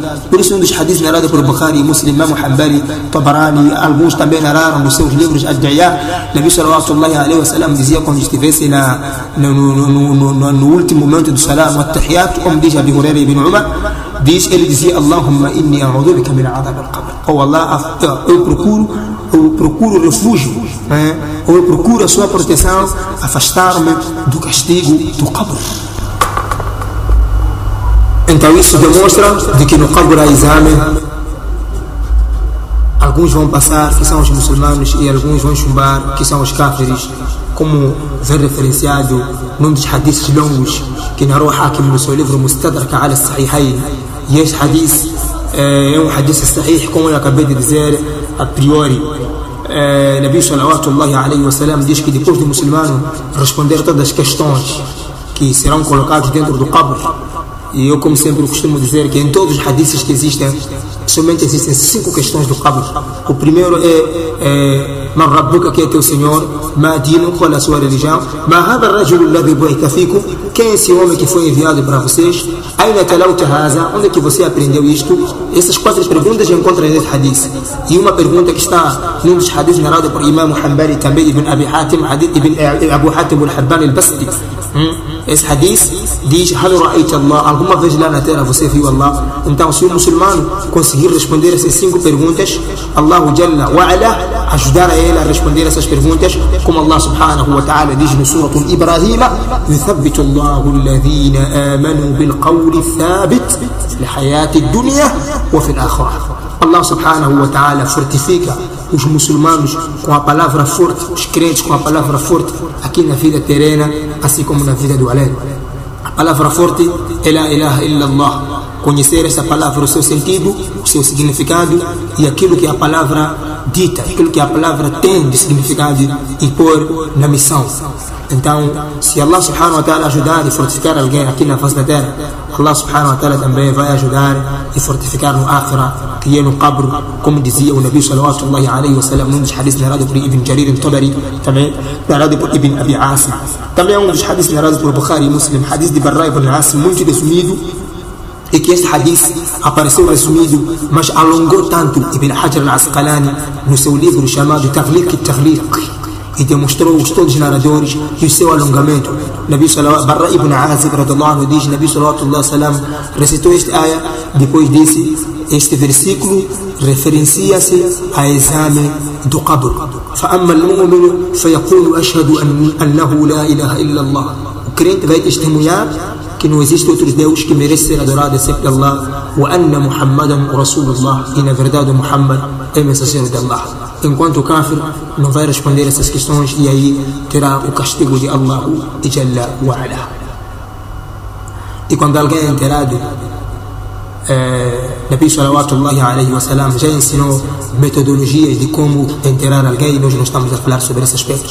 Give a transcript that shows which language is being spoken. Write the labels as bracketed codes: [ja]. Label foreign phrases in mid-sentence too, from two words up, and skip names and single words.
[pt] Por isso um dos hadiths narrados por Bukhari, Muslim, Imam Hanbali, Tabarani, alguns também narraram nos seus livros Ad-Da'iyah. [ar] نبي صلى الله عليه وسلم [pt] dizia, quando estivesse no último momento do salam, At-Tahiyat, como diz Abi Hurairah ibn Umar, ele dizia: [ar] "اللهم إني أعوذ بك من عذاب القبر." [pt] Oh Allah, eu procuro refúgio, ou eu procuro a sua proteção, afastar-me do castigo do qabr. Então isso demonstra de que no qabr há exame. Alguns vão passar, que são os muçulmanos, e alguns vão chumbar, que são os kafiris, como vem referenciado num dos hadiths longos que narrou Hakim no seu livro Mustadrak ala Sahihayn. E este hadith é um hadith sahih, como eu acabei de dizer a priori. [ar] نبي صلى الله عليه وسلم [pt] diz que depois do muçulmano responder todas as questões que serão colocadas dentro do qabr, e eu, como sempre, costumo dizer que em todos os hadiths que existem, somente existem 5 questões do qabr. O primeiro é [ar] من ربك, [pt] que é teu Senhor, [ar] ما دينك, [pt] qual é a sua religião, [ar] ما هذا الرجل الذي بعث فيكم, [pt] quem é esse homem que foi enviado para vocês, [ar] أين تلوت هذا, [pt] onde é que você aprendeu isto? Essas 4 perguntas encontram nesse hadith. E uma pergunta que está num dos hadiths narrado por Imam Hanbali, também Ibn Abi Hatim, Abu Hatim al-Habban al-Basri. Esse hadith diz: [ar] "هل رأيت الله?", [pt] alguma vez lá na terra você viu Allah? Então, se o muçulmano conseguir responder essas 5 perguntas, [ar] الله جل وعلا [pt] ajudar a ele a responder essas perguntas, como [ar] الله سبحانه وتعالى [pt] diz no Surah Ibrahim: [ar] "يثبت الله الذين آمنوا بالقول الثابت في الحياة الدنيا وفي الآخرة." الله سبحانه وتعالى [pt] fortifica os muçulmanos com a palavra forte, os crentes com a palavra forte, aqui na vida terrena, assim como na vida do além. A palavra forte é [ar] لا إله إلا الله. [pt] Conhecer essa palavra, o seu sentido, o seu significado, e aquilo que a palavra dita, aquilo que a palavra tem de significado, e pôr na missão. Então, se [ar] الله سبحانه وتعالى [pt] ajudar e fortificar alguém aqui na face da terra, [ar] الله سبحانه وتعالى [pt] também vai ajudar e fortificar no akhirah, que é no qabr, como dizia o [ar] نبي صلى الله عليه وسلم [pt] num dos hadiths narrado por Ibn Jarir al-Tabari, também narrado por Ibn Abi Asim. Também é um dos hadiths narrados por Bukhari e Muslim, hadith de Barra ibn Asim, muito resumido, e que este hadith apareceu resumido, mas alongou tanto Ibn Hajar al-Asqalani no seu livro chamado Taghliq al-Taghliq. e demonstrou todos os narradores e o seu alongamento. [ar] نبي صلى الله [pt] Barra ibn Azib [ar] رضي الله عنه [pt] diz, [ar] نبي صلى الله عليه وسلم [pt] recitou esta ayah, depois disse, este versículo referencia-se ao exame do qabr. [ar] فَأَمَّا الْمُؤْمِنُ فَيَقُولُ أَشْهَدُ أَنَّهُ لَا إِلَهَ إِلَّا اللَّهِ. [pt] O crente vai testemunhar que não existe outro Deus que merece ser adorado exceto Allah, [ar] وَأَنَّ مُحَمَّدًا رَسُولُ اللَّهِ, [pt] e na verdade Muhammad é mensageiro de Allah. Enquanto o kafir não vai responder essas questões, e aí terá o castigo de [ar] الله جل وعلا. [pt] E quando alguém é enterrado, [ar] نبي صلى الله عليه وسلم [pt] já ensinou metodologias de como enterrar alguém, e nós não estamos a falar sobre esse aspecto.